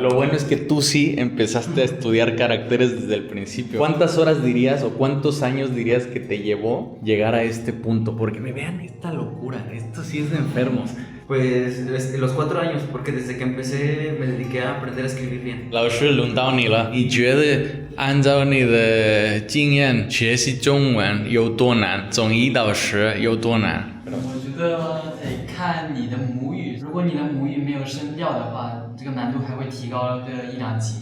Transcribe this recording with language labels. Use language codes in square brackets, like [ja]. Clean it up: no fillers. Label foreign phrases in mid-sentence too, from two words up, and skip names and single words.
[es] Lo bueno es que tú sí empezaste a estudiar caracteres desde el principio. ¿Cuántas horas dirías o cuántos años dirías que te llevó llegar a este punto? Porque me vean esta locura, esto sí es de enfermos. Pues los 4 años, porque desde que empecé me dediqué a aprender a escribir bien. [zh] 老师轮到你了，你觉得按照你的经验学习中文有多难？从1到10有多难？我觉得得看你的母语，如果你的母语没有声调的话，这个难度还会提高个1-2级。